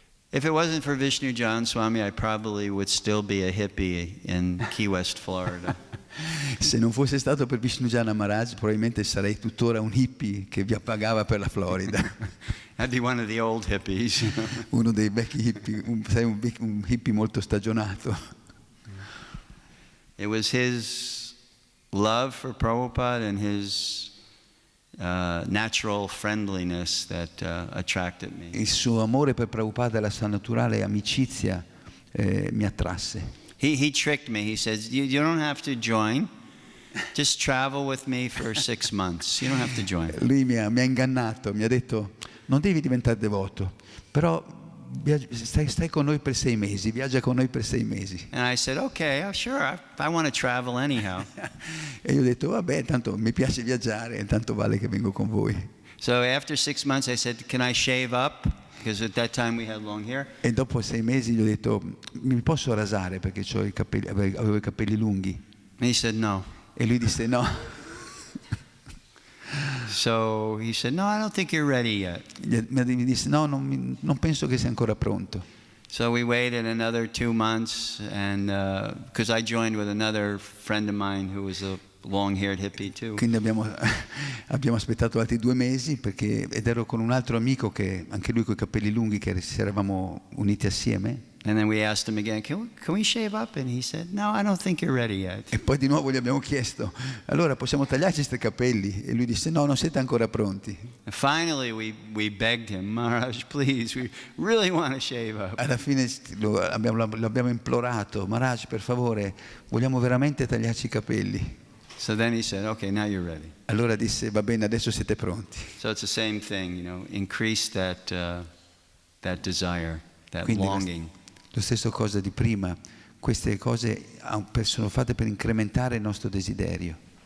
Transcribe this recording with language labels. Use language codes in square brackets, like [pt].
[en] If it wasn't for Vishnu John Swami, I probably would still be a hippie in Key West, Florida. [it] Se non fosse stato per Vishnujana Maharaj, probabilmente sarei tuttora un hippie che vi pagava per la Florida. [en] I'd be one of the old hippies. [it] Uno dei vecchi hippie, sei un hippie molto stagionato. [en] It was his love for Prabhupada and his natural friendliness that attracted me. [it] Il suo amore per Prabhupada e la sua naturale amicizia mi attrasse. [en] He tricked me. He says, you don't have to join. Just travel with me for 6 months. You don't have to join. [it] Lui mi ha ingannato, mi ha detto non devi diventare devoto, però stai con noi per 6 mesi, viaggia con noi per 6 mesi. [en] And I said, okay, sure, I want to travel anyhow. [it] E io ho detto vabbè, tanto mi piace viaggiare, tanto vale che vengo con voi. [en] So after 6 months I said, can I shave up? Because at that time we had long hair. [it] E dopo 6 mesi gli ho detto mi posso rasare perché avevo i capelli lunghi. [en] And he said, no. [it] E lui disse no. [en] So he said, no, I don't think you're ready yet. [it] Mi disse no, non penso che sia ancora pronto. [en] So we waited another 2 months, and because I joined with another friend of mine who was a long-haired hippie too. [it] Quindi abbiamo aspettato altri 2 mesi ed ero con un altro amico che anche lui con i capelli lunghi che ci eravamo uniti assieme. [en] And then we asked him again, can we shave up? And he said, no, I don't think you're ready yet. [it] E poi di nuovo gli abbiamo chiesto, allora possiamo tagliarci questi capelli? E lui disse, no, non siete ancora pronti. [en] And finally we begged him, Maharaj, please, we really want to shave up. [it] Alla fine l'abbiamo implorato, Maharaj, per favore, vogliamo veramente tagliarci i capelli. [en] So then he said, okay, now you're ready. [it] Allora disse, va bene, adesso siete pronti. [en] So it's the same thing, increase that desire, that [it] Quindi [en] longing. [it] lo stesso cosa di prima, queste cose sono fatte per incrementare il nostro desiderio.